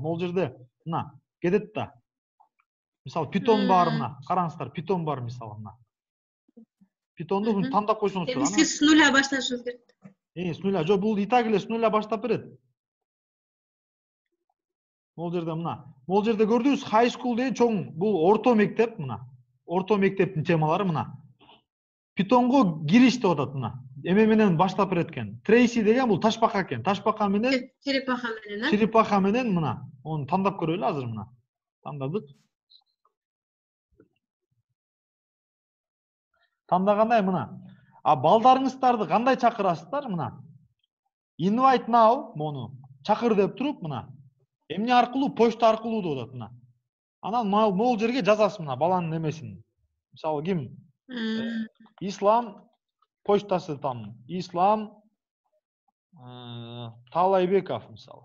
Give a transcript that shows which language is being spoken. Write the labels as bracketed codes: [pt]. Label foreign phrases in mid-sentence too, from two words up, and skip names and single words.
[ky] Могул жерде мына кетет да. Мисалы Python бар мына. Караңыздар, Python бар мисалы мына. Pythonду муну тандап койсоңуздар. Биз [ru] с нуля [ky] башташыбыз керек. [ru] С нуля. [ky] Жок, бул [ru] и так [ky] эле [ru] с нуля [ky] баштап берет. Могул жерде мына. Могул жерде көрдүңүз, [en] high school [ky] деген чоң, бул орто мектеп мына. Орто мектептин темалары мына. Pythonго кириш деп атат мына. Эме менен баштап берет экен. Tracy деген бул ташбака экен. Ташбака менен черепаха менен мына. Оны тандап көрөлү азыр мына. Тандадык. Тандагандай мына. Балдарыңыздарды кандай чакырасыздар мына? [en] Invite now [ky] мону чакыр деп туруп мына. Эмне аркылуу? Почта аркылуу деп атат мына. Анан могул жерге жазасыз мына баланын эмесин. Мисалы ким? Ислам почтасы там. Ислам Таалайбеков мисалы.